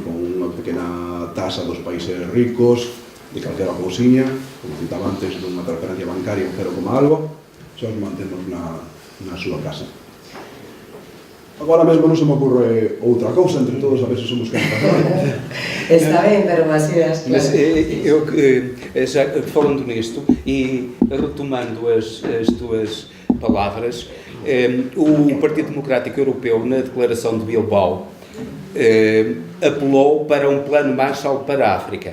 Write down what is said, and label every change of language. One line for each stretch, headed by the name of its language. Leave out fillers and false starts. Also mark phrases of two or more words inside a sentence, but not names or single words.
Galician: Con unha pequena tasa dos países ricos, de calquera cousiña, como citaba antes, dunha transferencia bancaria, un 0, algo, xa os mantemos na súa casa. Agora mesmo non se me ocorre outra cousa, entre todos a ver se somos capazes. Está ben, pero Macías, claro.
Portuguese: Mas eu, já falando nisto e retomando as tuas palavras, o Partido Democrático Europeu, na declaração de Bilbao, apelou para um plano Marshall para a África.